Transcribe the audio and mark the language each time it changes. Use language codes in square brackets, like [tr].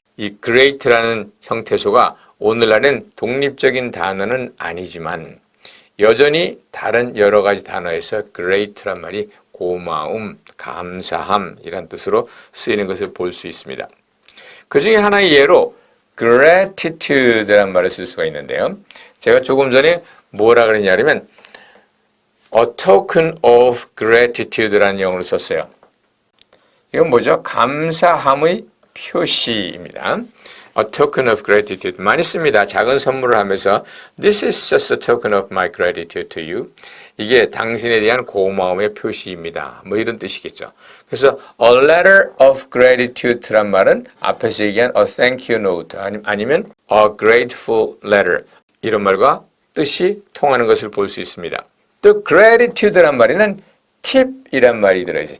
[ko] 이 great라는 형태소가 오늘날엔 독립적인 단어는 아니지만 여전히 다른 여러 가지 단어에서 great란 말이 고마움, 감사함 이란 뜻으로 쓰이는 것을 볼 수 있습니다. 그 중에 하나의 예로 gratitude라는 말을 쓸 수가 있는데요. 제가 조금 전에 뭐라 그랬냐면 a token of gratitude라는 용어를 썼어요. 이건 뭐죠? 감사함의 표시입니다. [en] A token of gratitude [ko] 많이 씁니다. 작은 선물을 하면서 [en] This is just a token of my gratitude to you. [ko] 이게 당신에 대한 고마움의 표시입니다. 뭐 이런 뜻이겠죠. 그래서 a letter of gratitude란 말은 앞에서 얘기한 a thank you note 아니면 a grateful letter 이런 말과 뜻이 통하는 것을 볼 수 있습니다. 또 gratitude란 말에는 팁이란 말이 들어있어요.